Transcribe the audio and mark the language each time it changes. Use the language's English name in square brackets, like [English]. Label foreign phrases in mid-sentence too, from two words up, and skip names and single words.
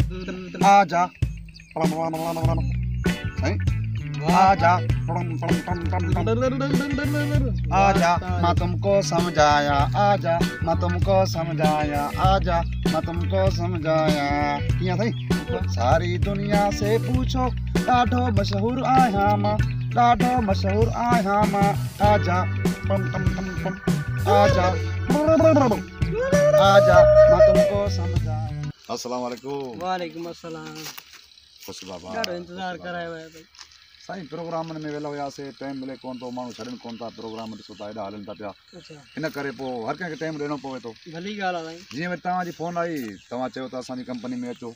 [Hindi] आजा आजा आजा मैं तुमको समझाया आजा मैं तुमको समझाया आजा मैं तुमको समझाया किया सही सारी दुनिया से पूछो [Sindhi] ॾाढो मशहूर आहियां मां ॾाढो मशहूर आहियां मां [Hindi] आजा पम पम पम पम आजा आजा मैं तुमको समझाया। [Arabic] السلام عليكم. وعليكم السلام. [Sindhi] खुश बाबा ॾाढो इंतज़ार करायो आहे भाई साईं। प्रोग्राम में वेला हुआसीं टाइम मिले कोन थो माण्हू छॾनि कोन था प्रोग्राम ॾिसो था एॾा हलनि था पिया अच्छा इन करे पोइ हर कंहिंखे टाइम ॾियणो पवे थो। भली ॻाल्हि आहे साईं। जीअं वरी तव्हांजी फ़ोन आई तव्हां चयो त असांजी कंपनी में अचो